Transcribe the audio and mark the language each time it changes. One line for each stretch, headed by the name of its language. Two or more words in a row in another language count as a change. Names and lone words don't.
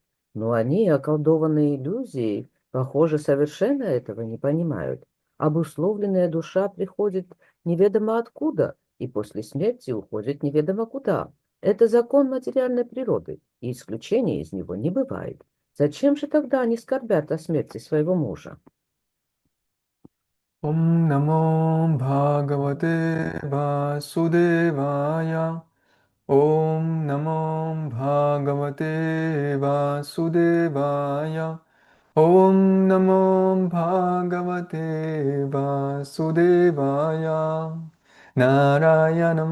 Russian: Но они, околдованные иллюзией, похоже, совершенно этого не понимают. Обусловленная душа приходит неведомо откуда и после смерти уходит неведомо куда. Это закон материальной природы, и исключения из него не бывает. Зачем же тогда они скорбят о смерти своего мужа?»
Sanskrit: ॐ नमो भगवते वासुदेवाय ॐ नमो भगवते वासुदेवाय ॐ नमो भगवते वासुदेवाय नारायणं